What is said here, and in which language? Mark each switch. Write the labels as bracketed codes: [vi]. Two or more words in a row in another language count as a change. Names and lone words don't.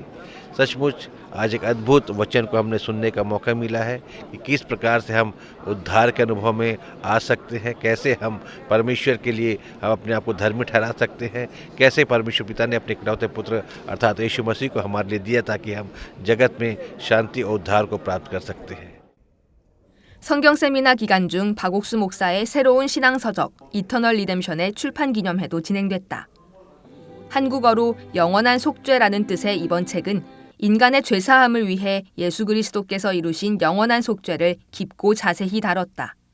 [hi] सचमुच आज एक अद्भुत वचन को हमने सुनने का मौका मिला है कि किस प्रकार से हम उद्धार के अनुभव में आ सकते हैं, कैसे हम परमेश्वर के लिए हम अपने आप को धर्मी ठहरा सकते हैं, कैसे परमेश्वर पिता ने अपने इकलौते पुत्र अर्थात यीशु मसीह को हमारे लिए दिया ताकि हम जगत में शांति और उद्धार को प्राप्त कर सकते हैं। [ko] 성경 세미나 기간 중 박옥수 목사의 새로운 신앙 서적 이터널 리뎀션의 출판 기념회도 진행됐다. 한국어로 영원한 속죄라는 뜻의 이번 책은 인간의 죄사함을 위해 예수 그리스도께서 이루신 영원한 속죄를 깊고 자세히 다뤘다.